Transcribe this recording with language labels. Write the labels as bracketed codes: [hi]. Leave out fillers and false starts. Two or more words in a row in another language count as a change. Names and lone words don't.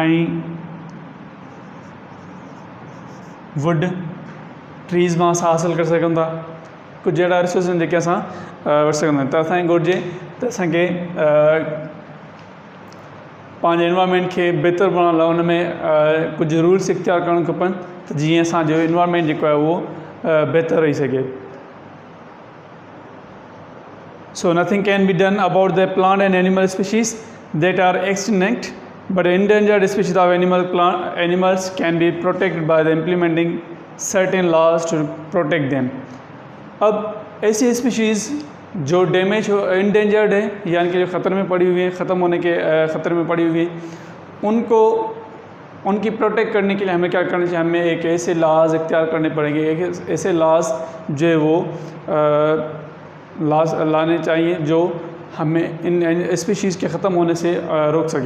[sd] ऐं [en] wood trees [sd] मां असां हासिलु करे सघूं था, कुझु अहिड़ा रिसोर्स आहिनि जेके असां वठी सघंदा आहियूं। त असांखे घुरिजे त असांखे पंहिंजे इन्वायरमेंट खे बहितर बणाइण लाइ उन में कुझु रूल्स इख़्तियार करणु खपनि त जीअं असांजो इन्वायरमेंट जेको आहे उहो बहितर रही सघे। [en] So nothing can be done about the plant and animal species that are extinct, but endangered species of animals can be protected by the implementing certain laws to protect them। [hi] अब ऐसी स्पीशीज़ जो डैमेज हो इंडेंजर्ड है यानी कि जो ख़तरे में पड़ी हुई है, ख़त्म होने के ख़तरे में पड़ी हुई है, उनको उनकी प्रोटेक्ट करने के लिए हमें क्या करना चाहिए, हमें एक ऐसे लॉज इख्तियार करने पड़ेंगे, एक ऐसे लॉज जो है वो लॉज लाने चाहिए जो हमें इन स्पीशीज़ के ख़त्म होने से रोक सके।